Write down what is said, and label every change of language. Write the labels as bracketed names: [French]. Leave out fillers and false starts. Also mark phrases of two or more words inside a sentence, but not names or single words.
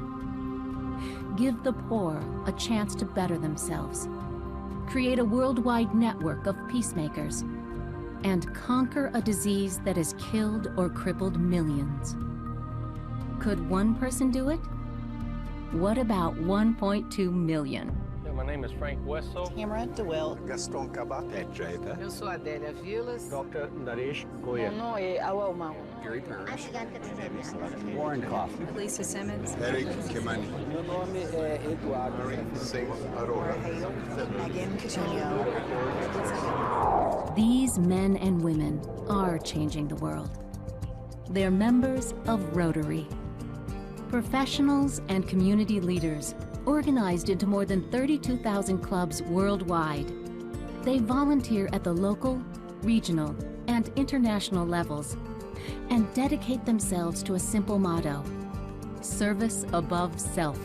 [English] Give the poor a chance to better themselves. Create a worldwide network of peacemakers and conquer a disease that has killed or crippled millions. Could one person do it? What about 1.2 million? My name is Frank Wessel. Tamara DeWitt. Gaston Cabat. Xavier. [Portuguese] Eu sou Adélia Vilas. [English] Dr. Naresh Goyal. [French] Mon nom est Awa Omar. [English] Gary Parrish. Warren Kaufman. Lisa Simmons. Eric Kimani. [Portuguese] Meu nome é Eduardo. [English] Singh Arora. Megan Coutinho. These men and women are changing the world. They're members of Rotary. Professionals and community leaders organized into more than 32,000 clubs worldwide. They volunteer at the local, regional, and international levels and dedicate themselves to a simple motto: service above self.